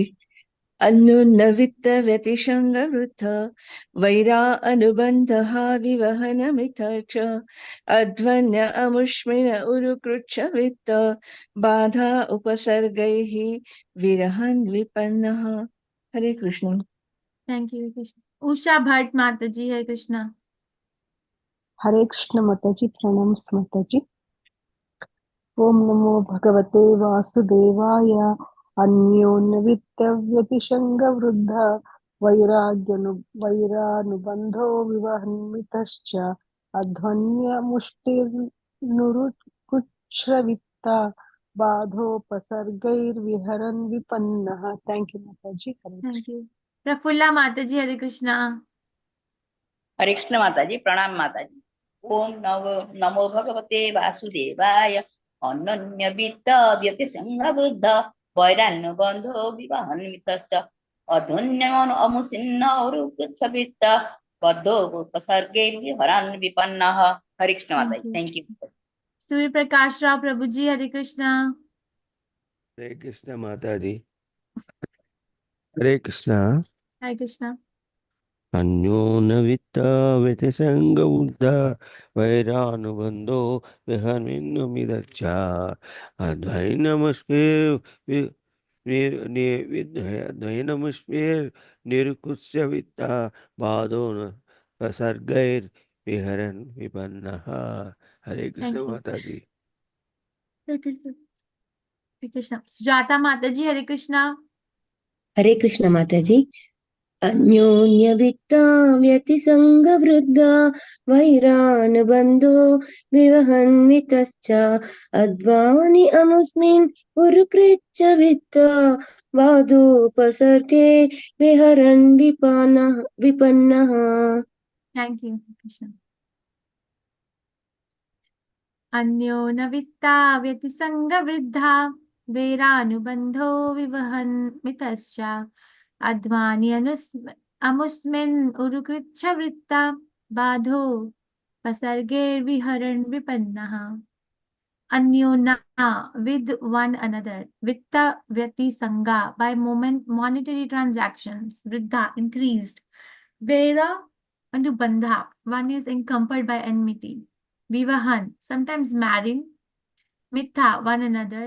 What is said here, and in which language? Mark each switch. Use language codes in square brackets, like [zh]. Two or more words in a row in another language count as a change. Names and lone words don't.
[sa] अन्योन्य वित्त व्यतिशंग वृद्ध वैरा अनुबंधः विवहनमिथ च अध्वन्य अमुष्मिन उरुकृच्छ वित्त बाधा उपसर्गैः विरहन् विपन्नः। [hi] हरे कृष्ण। [en] Thank you, Krishna. Usha Bhatt Mataji, [hi] Hare Krishna. हरे कृष्ण माता जी, प्रणाम माता जी। [sa] ओम नमो भगवते वासुदेवाय अन्योन्यवित्तव्यतिशङ्गवृद्ध वैरानुबन्धो विवहन्मितश्च अध्वन्यमुष्टिर्नुरुकुच्छ्रवित्ता बाधोपसर्गैर्विहरन् विपन्नः. [en] Thank you माताजी. Thank you. [hi] प्रफुल्ला माता जी, हरे कृष्णा. हरे कृष्ण माता जी. प्रणाम माता जी. [sa] ओम नमो भगवते वासुदेवाय अनन्य वित्त व्यतिसंग वृद्ध वैरानुबंधो विवाहन्वितश्च अधुन्यमन अमुसिन्न औरुकृच्छवित्त बद्धो उपसर्गैर्विहरन् विपन्नः. [hi] हरे कृष्ण माता जी. [en] Thank you. [hi] सूर्य प्रकाश राव प्रभु जी, हरे कृष्णा. हरे कृष्ण माता जी. हरे कृष्ण. हरे कृष्णा. [sa] अन्योन वित्त व्यतिसंगबुद्ध वैरानुबंधो विहन्मिदच्छ अद्वैनमस्मेर निरुकुस्य वित्ता बाधो सर्गैर विहरन् विपन्नः. [hi] हरे कृष्ण माता जी. हरे कृष्णा. सुजाता माता जी, हरे कृष्णा. हरे कृष्ण माता जी. [sa] अन्योन्यवित्ता व्यतिसंगवृद्धा वैरानुबन्धो विवहन्मितश्च अध्वानि अमुस्मिन् उरुकृच्च वित्ता बाधोपसर्गे विहरन् विपन्नः. [en] Thank you कृष्णा. [sa] अन्यो न वित्ता व्यतिसंग वृद्धा वैरानुबंधो विवहन्मितश्च अध्वानि अमुस्मिन् उरुकृच्छ वृत्ता बाधो पसर्गैर्विहरन् विपन्नः. अन्यो न [en] with one another. [sa] वित्त व्यति [en] by monetary transactions. Vriddha increased. [sa] वैर अनुबन्ध, [en] one is encumbered by enmity. Vivahan, sometimes marrying. Mitha, one another.